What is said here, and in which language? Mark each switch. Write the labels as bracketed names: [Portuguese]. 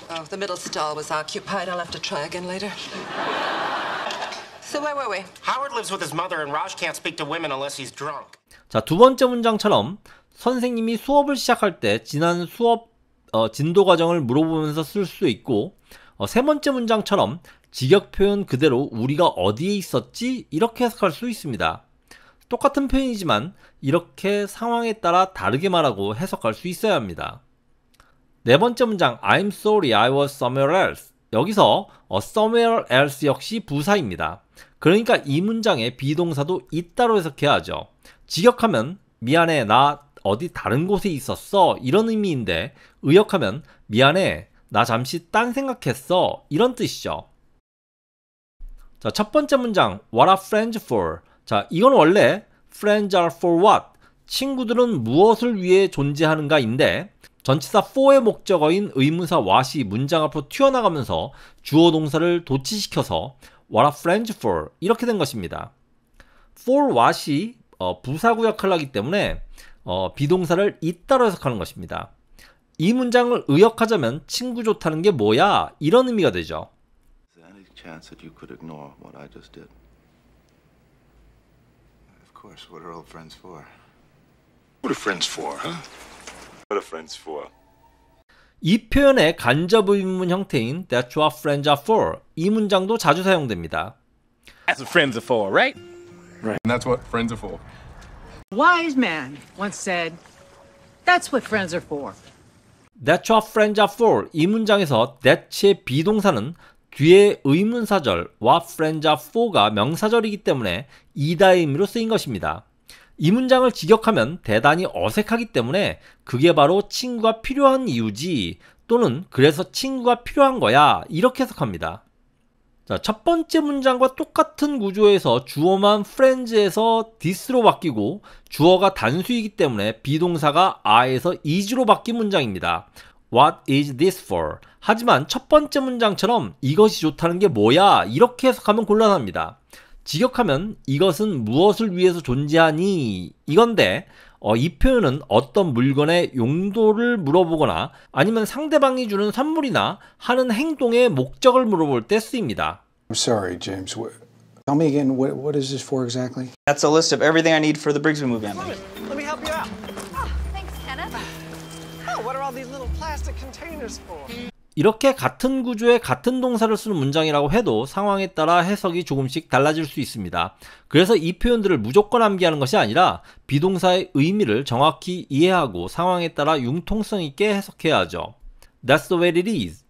[English] Oh, the middle stall was occupied. I'll have to try again later. So where were we? Howard lives with his mother, and Raj can't speak to women unless he's drunk. [Korean] 자, 두 번째 문장처럼 선생님이 수업을 시작할 때 지난 수업 진도 과정을 물어보면서 쓸 수 있고 세 번째 문장처럼 직역 표현 그대로 우리가 어디에 있었지? 이렇게 해석할 수 있습니다. 똑같은 표현이지만 이렇게 상황에 따라 다르게 말하고 해석할 수 있어야 합니다. 네 번째 문장 [English] I'm sorry I was somewhere else. [Korean] 여기서 somewhere else 역시 부사입니다. 그러니까 이 문장의 비동사도 있다로 해석해야 하죠. 직역하면 미안해 나 어디 다른 곳에 있었어 이런 의미인데 의역하면 미안해 나 잠시 딴 생각했어 이런 뜻이죠. 자, 첫 번째 문장 [English] What are friends for? [Korean] 자, 이건 원래 [English] friends are for what? [Korean] 친구들은 무엇을 위해 존재하는가인데 전치사 for의 목적어인 의문사 what이 문장 앞으로 튀어나가면서 주어 동사를 도치시켜서 [English] what are friends for [Korean] 이렇게 된 것입니다. for what이 부사구 역할을 하기 때문에 비동사를 있다로 해석하는 것입니다. 이 문장을 의역하자면 친구 좋다는 게 뭐야? 이런 의미가 되죠. [English] Is there any chance that you could ignore what I just did? Of course. What are old friends for? What are friends for, huh? What are friends for? [Korean] 이 표현의 간접 의문문 형태인 [English] That's what friends are for [Korean] 이 문장도 자주 사용됩니다. [English] That's what friends are for, right? And that's what friends are for. Wise man once said, "That's what friends are for." That's what friends are for [Korean] 이 문장에서 that의 비동사는 뒤에 의문사절 [English] what friends are for [Korean] 가 명사절이기 때문에 이다의 의미로 쓰인 것입니다. 이 문장을 직역하면 대단히 어색하기 때문에 그게 바로 친구가 필요한 이유지 또는 그래서 친구가 필요한 거야 이렇게 해석합니다. 자, 첫 번째 문장과 똑같은 구조에서 주어만 friends에서 this로 바뀌고 주어가 단수이기 때문에 비동사가 are에서 is로 바뀐 문장입니다. [English] What is this for? [Korean] 하지만 첫 번째 문장처럼 이것이 좋다는 게 뭐야? 이렇게 해석하면 곤란합니다. 직역하면 이것은 무엇을 위해서 존재하니? 이건데 이 표현은 어떤 물건의 용도를 물어보거나 아니면 상대방이 주는 선물이나 하는 행동의 목적을 물어볼 때 쓰입니다. [English] I'm sorry, James. Tell me again, what is this for exactly? That's a list of everything I need for the Brigsby movie I'm making. Let me help you out. Oh, thanks, Kenneth. Oh, what are all these little plastic containers for? [Korean] 이렇게 같은 구조의 같은 동사를 쓰는 문장이라고 해도 상황에 따라 해석이 조금씩 달라질 수 있습니다. 그래서 이 표현들을 무조건 암기하는 것이 아니라 비동사의 의미를 정확히 이해하고 상황에 따라 융통성 있게 해석해야 하죠. [English] That's the way it is.